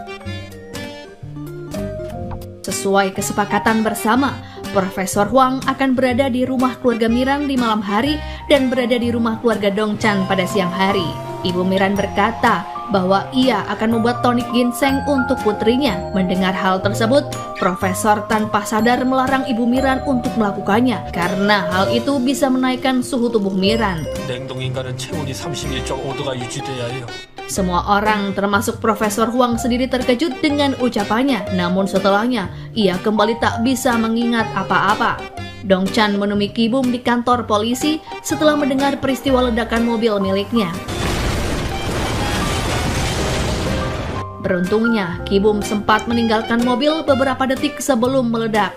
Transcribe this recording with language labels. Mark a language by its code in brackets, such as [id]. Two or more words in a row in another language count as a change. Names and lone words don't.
[id] Sesuai kesepakatan bersama, Profesor Huang akan berada di rumah keluarga Miran di malam hari dan berada di rumah keluarga Dongchan pada siang hari. Ibu Miran berkata bahwa ia akan membuat tonik ginseng untuk putrinya. Mendengar hal tersebut, Profesor tanpa sadar melarang Ibu Miran untuk melakukannya karena hal itu bisa menaikkan suhu tubuh Miran. [ko] 냉동 인간은 체온이 31.5도가 유지돼야 해요. [id] Semua orang termasuk Profesor Huang sendiri terkejut dengan ucapannya. Namun setelahnya, ia kembali tak bisa mengingat apa-apa. Dongchan menemui Ki-bum di kantor polisi setelah mendengar peristiwa ledakan mobil miliknya. Beruntungnya, Ki-bum sempat meninggalkan mobil beberapa detik sebelum meledak.